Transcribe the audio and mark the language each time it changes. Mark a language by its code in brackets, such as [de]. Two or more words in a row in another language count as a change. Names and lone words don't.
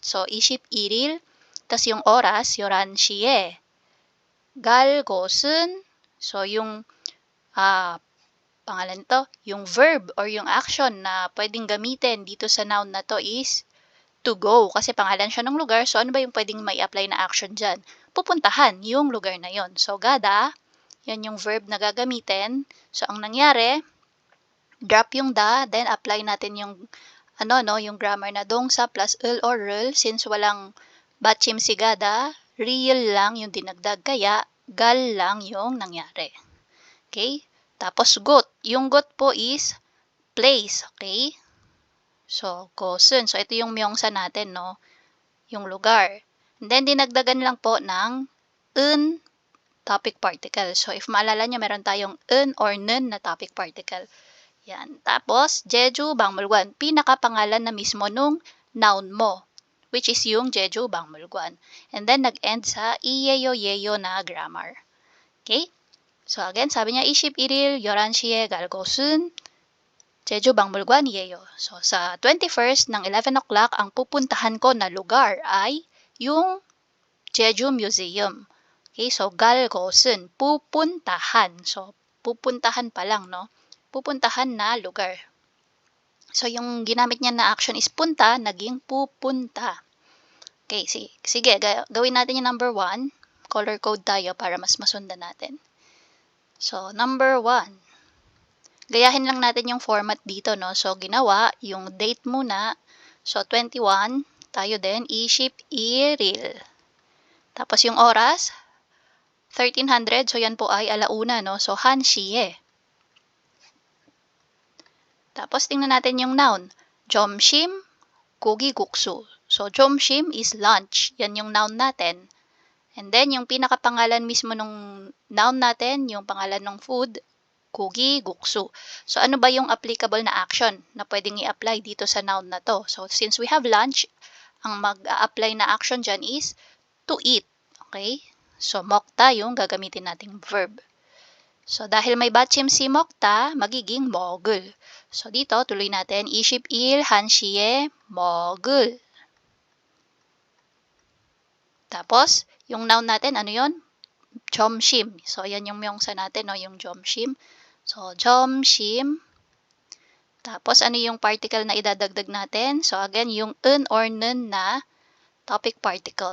[tl] So, [ko] 21일, [tl] tas yung oras, [ko] 11시에. 갈 곳은, [tl] so, yung pangalan to, yung verb or yung action na pwedeng gamitin dito sa noun na to [en] is to go. [tl] Kasi pangalan siya ng lugar, so ano ba yung pwedeng may apply na action dyan? Pupuntahan yung lugar na yon. So, gada, yan yung verb na gagamitin. So, ang nangyari, drop yung da, then apply natin yung, yung grammar na dong sa plus ul or rel. Since walang batchim si gada, real lang yung dinagdag, kaya gal lang yung nangyari. Okay? Tapos, got. Yung got po is place. Okay? So, [ko] 곳은. [tl] So, ito yung myongsa natin, no? Yung lugar. And then, dinagdagan lang po ng un [en] topic particle. [tl] So, if maalala nyo, meron tayong un or nun na [en] topic particle. [tl] Yan. Tapos, Jeju Bakmulguan. Pinakapangalan na mismo nung noun mo, which is yung Jeju Bakmulguan. And then, nag-end sa iyeyo-yeyo na grammar. Okay? So, again, sabi niya, [ko] 21일 11시에 갈 곳은 제주 박물관이에요. [tl] So, sa 21st ng 11 o'clock, ang pupuntahan ko na lugar ay yung Jeju Museum. Okay, so [ko] 갈 곳은 [tl] pupuntahan. So, pupuntahan pa lang, no? Pupuntahan na lugar. So, yung ginamit niya na action is punta, naging pupunta. Okay, sige, gawin natin yung number 1. Color code tayo para mas masundan natin. So, number 1. Gayahin lang natin yung format dito, no? So, ginawa, yung date muna. So, 21. Tayo din, 21일. Tapos, yung oras, 1300. So, yan po ay alauna, no? [ko] So, 1시에. [tl] Tapos, tingnan natin yung noun. [ko] 점심, 고기국수. So, 점심 [en] is lunch. [tl] Yan yung noun natin. And then, yung pinakapangalan mismo nung noun natin, yung pangalan ng food, 고기국수. So, ano ba yung applicable na action na pwedeng i-apply dito sa noun na to? So, since we have lunch, ang mag-a-apply na action dyan is [en] to eat. [tl] Okay? So, 먹다 yung gagamitin nating verb. So, dahil may batchim si 먹다, magiging 먹을. So, dito, tuloy natin, [ko] 21일 1시에 먹을. [tl] Tapos, yung noun natin, ano yon? 점심. So, ayan yung 명사 natin, no? Yung 점심. [ko] So, 점심. [tl] Tapos, ano yung particle na idadagdag natin? So, again, yung un or nun na [en] topic particle.